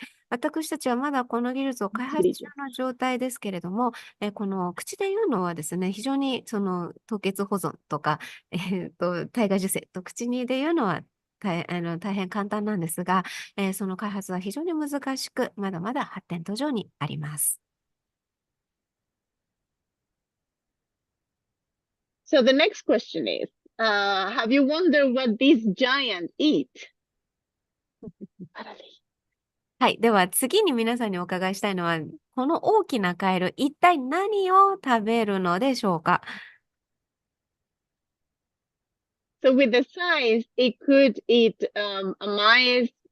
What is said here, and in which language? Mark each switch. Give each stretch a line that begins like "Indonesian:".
Japanese: 私たちはまだこの技術を開発中の状態ですけれども、この口で言うのはですね、非常にその凍結保存とか、体外受精と口にで言うのは大変簡単なんですが、その開発は非常に難しく、まだまだ発展途上にあります。
English: So the next question is, have you wondered what these giants eat?
Japanese: はい。では次に皆さんにお伺いしたいのは、この大きなカエル、一体何を食べるのでしょうか？
English: So with the size, it could eat a mice.